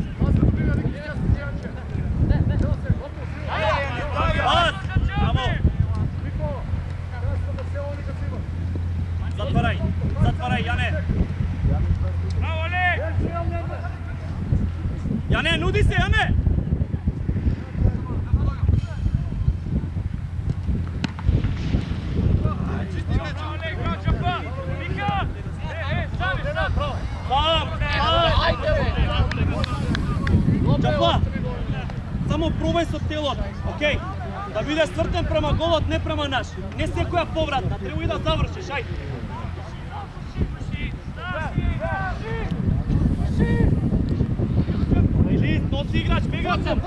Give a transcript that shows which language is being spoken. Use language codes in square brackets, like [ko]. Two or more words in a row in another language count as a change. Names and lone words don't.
[mk] Пас! Браво! Затварај, Јане! Браво, Олег! Јане, нуди се, Јане! Олег, браво, Джапа! Мика! Сам! Джапа! Само пробај со телот, окей? Да биде свртен према голот, не према наш. Не секоја повратна, треба и да завршиш, ајде. Лист, носи играч, бегаат се.